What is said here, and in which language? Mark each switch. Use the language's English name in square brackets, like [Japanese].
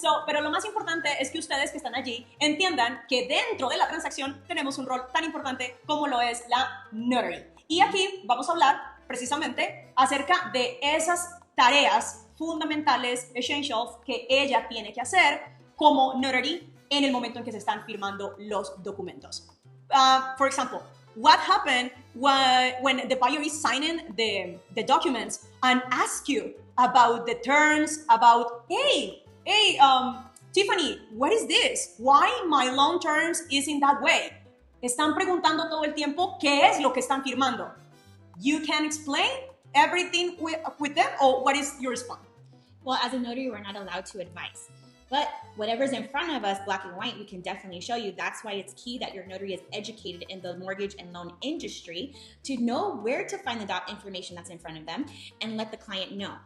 [Spanish] So, pero lo más importante es que ustedes que están allí entiendan que dentro de la transacción tenemos un rol tan importante como lo es la notary. Y aquí vamos a hablar precisamente acerca de esas tareas fundamentales, essentials, que ella tiene que hacer como notary en el momento en que se están firmando los documentos. [English] For example, what happened when the buyer is signing the documents and ask you about the terms, about, hey, Tiffany, what is this? Why my loan terms is in that way? [Spanish] Están preguntando todo el tiempo qué es lo que están firmando. [English] You can explain everything with them, or what is your response? Well, as a notary, we're not allowed to advise. But whatever's in front of us, black and white, we can definitely show you. That's why it's key that your notary is educated in the mortgage and loan industry to know where to find the information that's in front of them and let the client know.